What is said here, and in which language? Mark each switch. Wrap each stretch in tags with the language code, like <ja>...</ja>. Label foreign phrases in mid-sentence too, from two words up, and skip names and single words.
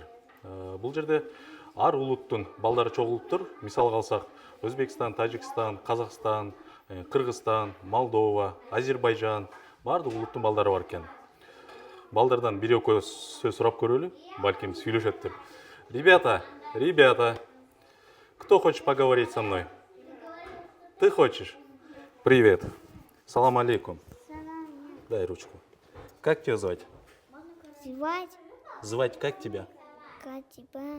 <ky>Бул жерде ар улуттун балдары чогулуптур. Мисалга алсак, Өзбекстан, Тажикстан, Казакстан, Кыргызстан, Молдова, Азербайжан, бардык улуттун балдары бар экен. Балдардан бир-экөө сөз сурап көрөлү, балким сүйлөшөттүр.</ky> <ru>Ребята, кто хочет поговорить со мной? Ты хочешь? Привет.</ru> <ar>سلام عليكم.</ar> <ru>Дай ручку. Как тебя звать? Звать? Звать как тебя? Как тебя?</ru>